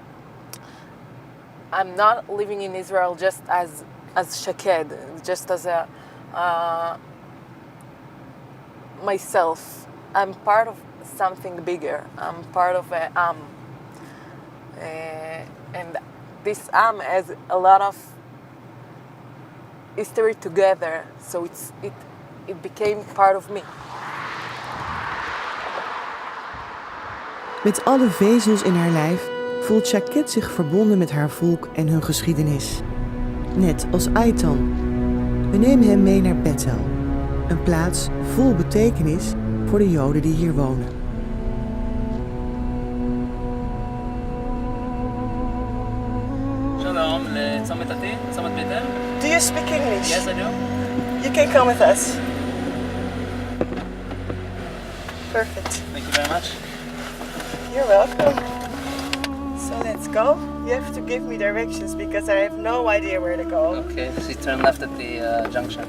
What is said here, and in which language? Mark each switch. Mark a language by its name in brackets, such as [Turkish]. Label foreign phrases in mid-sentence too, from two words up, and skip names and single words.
[English] I'm not living in Israel just as Shaked, just as a myself. I'm part of something bigger. I'm part of a Am. And this Am has a lot of history together, so it became part of me. [Dutch] Met alle vezels in haar lijf voelt Shaket zich verbonden met haar volk en hun geschiedenis. Net als Aitan. We nemen hem mee naar Bethel, een plaats vol betekenis voor de Joden die hier wonen. [Hebrew] Shalom, לצומת עתיד, צומת בית-אל. [English] Do you speak English? Yes, I do. You can come with us. Perfect. Thank you very much. You're welcome. So let's go. You have to give me directions because I have no idea where to go. Okay, so you turn left at the junction.